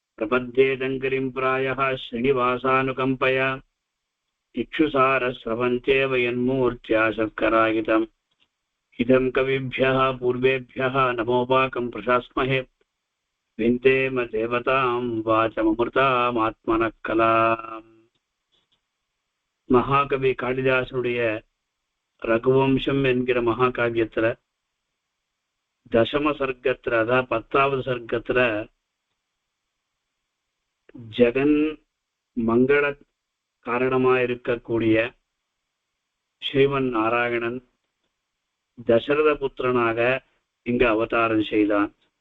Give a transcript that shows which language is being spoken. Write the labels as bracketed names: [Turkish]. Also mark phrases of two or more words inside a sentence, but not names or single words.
[Sanskrit] प्रपद्येदङ्करिं प्रायः श्रीनिवासानुकम्पया इक्षुसारस्रवन्त्येव यन्मूर्त्या शर्करायितम् इदं कविभ्यः पूर्वेभ्यः नमोपाकं प्रशास्महे विन्देम देवतां वाचममृतामात्मनः कलाम्. [Tamil] மகாகவி காளிதாசனுடைய ரகுவம்சம் என்கிற மகாகாவியத்துல தசம சர்க்கத்துல, அதாவது 10வது சர்க்கத்துல ஜெகன் மங்கள காரணமாயிருக்கக்கூடிய ஸ்ரீமன் நாராயணன் தசரத புத்திரனாக இங்கு அவதாரம் செய்தான்.